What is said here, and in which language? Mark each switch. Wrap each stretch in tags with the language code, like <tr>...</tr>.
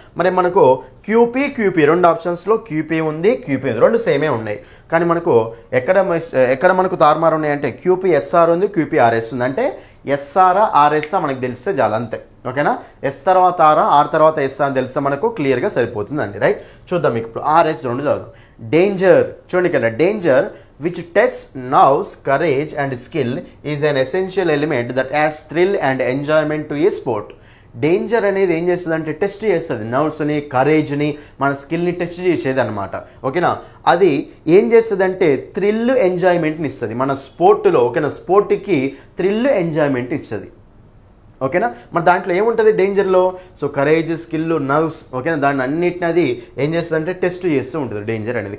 <te>మరి మనకు క్యూపీ 2 ఆప్షన్స్లో క్యూపీ ఉంది, క్యూపీ ఉంది, 2 సేమే ఉన్నాయి. కానీ మనకు ఎక్కడ మనకు తారుమారు ఉన్నాయంటే క్యూపీ ఎస్ఆర్ ఉంది, క్యూపీ ఆర్ఎస్ ఉంది. అంటే ఎస్ఆర్ ఆర్ఎస్ మనకు తెలిస్తే చాలు అంతే, ఓకేనా. ఎస్ తర్వాత ఆర్ తర్వాత ఎస్ఆర్ అని తెలిస్తే మనకు క్లియర్గా సరిపోతుందండి, రైట్. చూద్దాం మీకు ఇప్పుడు ఆర్ఎస్ 2 చదువుదాం. డేంజర్ చూడండి కదా,</te> <en>Danger which tests nerves, courage and skill is an essential element that adds thrill and enjoyment to a sport.</en> <te>Danger అనేది ఏం చేస్తుంది అంటే టెస్ట్ చేస్తుంది, నర్వ్స్ని, కరేజ్ని, మన స్కిల్ని టెస్ట్ చేసేది అనమాట, ఓకేనా. అది ఏం చేస్తుంది అంటే థ్రిల్ ఎంజాయ్మెంట్ని ఇస్తుంది మన స్పోర్ట్లో, ఓకేనా. స్పోర్ట్కి థ్రిల్ ఎంజాయ్మెంట్ ఇస్తుంది, ఓకేనా. మరి దాంట్లో ఏముంటుంది డేంజర్లో, సో కరేజ్, స్కిల్, నర్వ్స్, ఓకేనా, దాన్ని అన్నిటిని అది ఏం చేస్తుంది అంటే టెస్ట్ చేస్తూ ఉంటుంది డేంజర్ అనేది.</te>